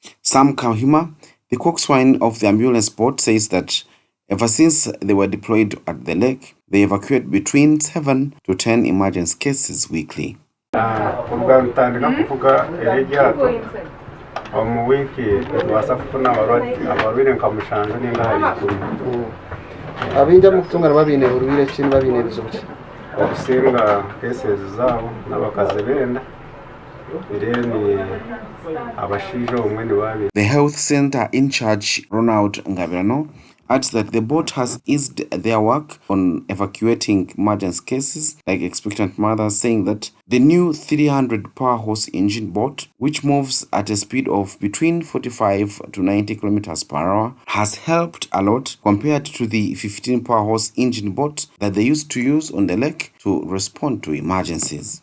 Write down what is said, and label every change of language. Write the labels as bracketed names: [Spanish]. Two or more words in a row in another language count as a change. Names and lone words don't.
[English] Sam Kahima, the coxswain of the ambulance boat, says that ever since they were deployed at the lake, they evacuate between 7 to 10 emergency cases weekly. [Nyankole] Abinja mukutungana babine urubire chini babine bizoki okusinga [English] cases [Nyankole] zabo n'abakazi benda [English] The health center in charge, Ronald Ngabirano, adds that the boat has eased their work on evacuating emergency cases like expectant mothers, saying that the new 300 power horse engine boat, which moves at a speed of between 45 to 90 kilometers per hour, has helped a lot compared to the 15 power horse engine boat that they used to use on the lake to respond to emergencies.